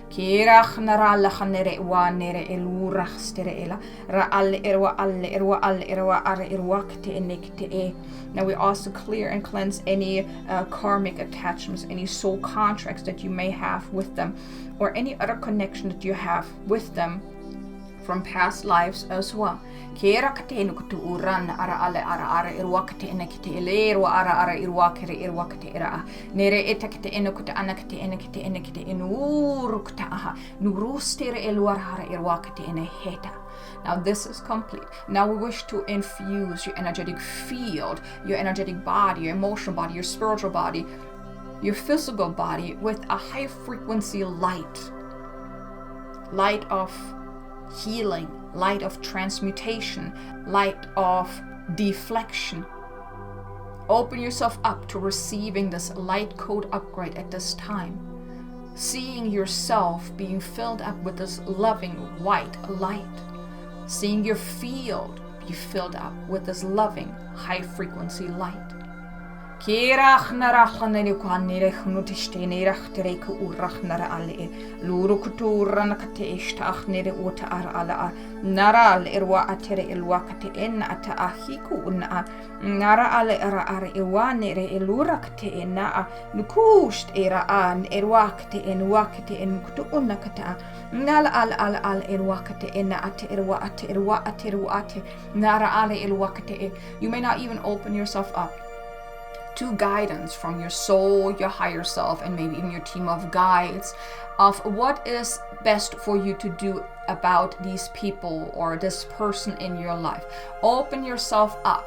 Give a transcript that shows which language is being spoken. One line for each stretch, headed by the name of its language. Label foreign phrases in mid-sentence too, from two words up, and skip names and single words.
English: Now we also clear and cleanse any karmic attachments, any soul contracts that you may have with them, or any other connection that you have with them from past lives as well. Kera katenu kutu uran ara irwakate enekite elero ara irwakere irwakate era nere etakite enokute anakate enekite enurukta aha nurustere elwara irwakate eneheta. Now this is complete. Now we wish to infuse your energetic field, your energetic body, your emotional body, your spiritual body, your physical body with a high frequency light of healing, light of transmutation, light of deflection. Open yourself up to receiving this light code upgrade at this time. Seeing yourself being filled up with this loving white light. Seeing your field be filled up with this loving high frequency light. Kirach narachanere kwanere hnutishtenere achtereke urachnara ale luru kutura nakate ishtachnere uta ala naral irwa atere ilwakate en ata ahiku una nara ale ara iwanere ilurakte ena nukusht era an irwakte en wakte en kutu unakata nala al irwakate ena ate irwa ate nara ale ilwakte. You may not even open yourself up to guidance from your soul, your higher self, and maybe even your team of guides of what is best for you to do about these people or this person in your life. Open yourself up.